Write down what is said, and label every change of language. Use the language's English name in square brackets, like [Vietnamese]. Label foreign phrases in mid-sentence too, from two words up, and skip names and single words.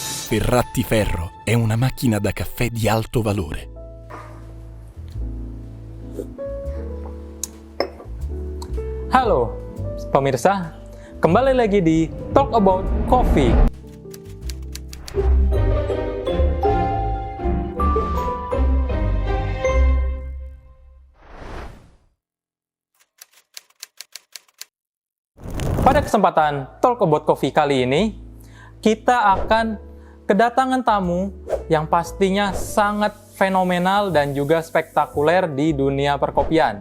[Italian] Sferrati Ferro è una macchina da caffè di alto valore. [Indonesian] Halo pemirsa, kembali lagi di Talk About Coffee. Pada kesempatan Talk About Coffee kali ini, kita akan kedatangan tamu yang pastinya sangat fenomenal dan juga spektakuler di dunia perkopian.